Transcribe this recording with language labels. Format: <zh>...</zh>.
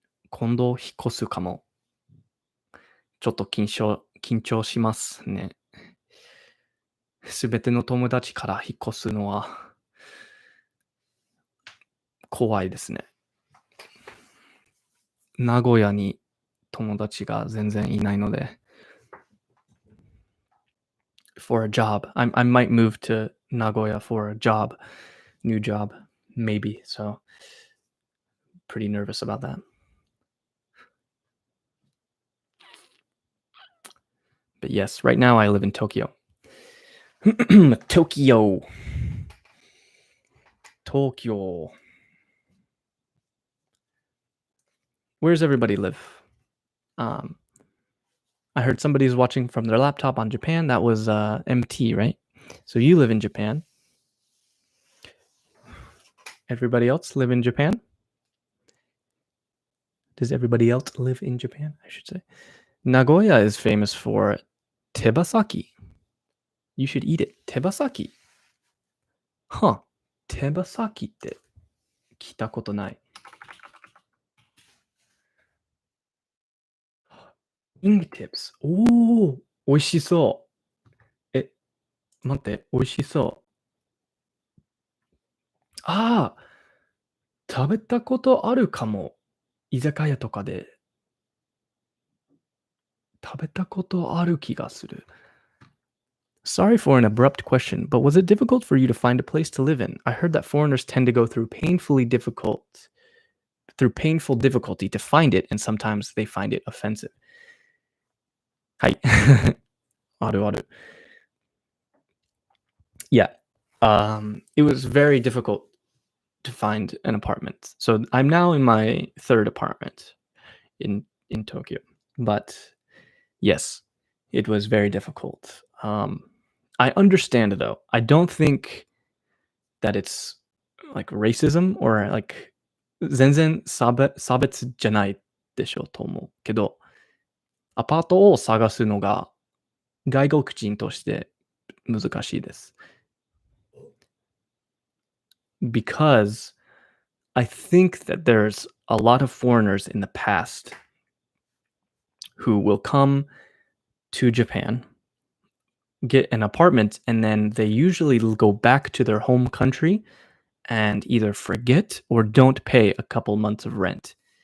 <ja>今度引っ越すかも。ちょっと緊張しますね。すべての友達から引っ越すのは怖いですね。名古屋に友達が全然いないので。</ja> <en>For a job. I might move to Nagoya for a job. New job. Maybe. So, pretty nervous about that. But yes, right now I live in Tokyo. Tokyo. Where's everybody live? I heard somebody's watching from their laptop on Japan. That was MT, right? So you live in Japan. Everybody else live in Japan? Does everybody else live in Japan? I should say. Nagoya is famous for tebasaki. You should eat it. Tebasaki. Huh.</en> <ja>Tebasaki って聞いたことない。 Fingertips. おー、美味しそう。待って、美味しそう。ああ、食べたことあるかも。居酒屋とかで。食べたことある気がする。</ja> <en>Sorry for an abrupt question, but was it difficult for you to find a place to live in? I heard that foreigners tend to go through painful difficulty to find it, and sometimes they find it offensive.</en> <ja>はい。あるある。</ja> <en>Yeah. It was very difficult to find an apartment. So I'm now in my 3rd apartment in Tokyo. But yes, it was very difficult. I understand though. I don't think that it's like racism or like</en> <ja>全然差別じゃないでしょうと思うけど、アパートを探すのが外国人として難しいです。</ja> <en>Because I think that there's a lot of foreigners in the past who will come to Japan get an apartment and then they usually go back to their home country and either forget or don't pay a couple months of rent.</en>